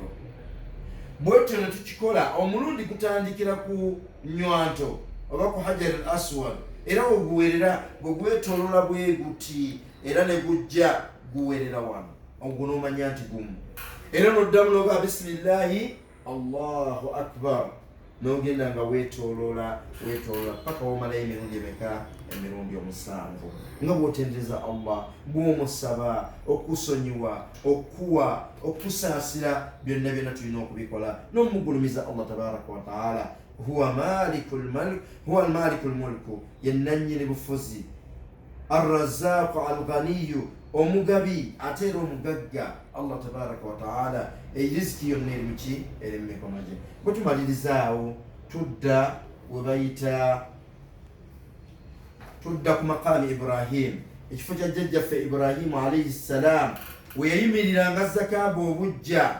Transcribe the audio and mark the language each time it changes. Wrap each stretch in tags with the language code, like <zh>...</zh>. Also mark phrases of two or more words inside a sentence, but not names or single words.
<lg>Bwetyo ne tukikola omulundi gutandikira ku nywanto oba ku</lg> <ar>الحجر الأسود</ar> <lg>era oguwerera bwe gwetoolola bwe guti era ne gujja guwerera wano ogwo n'omanya nti gumu era n'oddamu n'oga</lg> <ar>بسم الله الله أكبر</ar> <lg>n'ogenda nga weetooloola paka womalayo emirundi emeka emirundi 7 nga bw'otendereza Allah bw'omusaba okusonyiwa okuwa okusaasira byonna byonna tulina okubikola n'omugulumiza</lg> <ar>الله تبارك وتعالى هو مالك الملك</ar> <lg>yennannyini bufuzi</lg> <ar>الرزاق الغني</ar> <lg>omugabi ate era omugagga</lg> <ar>الله تبارك وتعالى</ar> <lg>eriziki yonna erimuki eri mumikono gye. bwe tumalirizaawo tudda ku maqaami Ibrahim ekifo kya jjajjaffe Ibrahimu</lg> <ar>عليه السلام</ar> <lg>we yayimiriranga Kaaba obujja.</lg>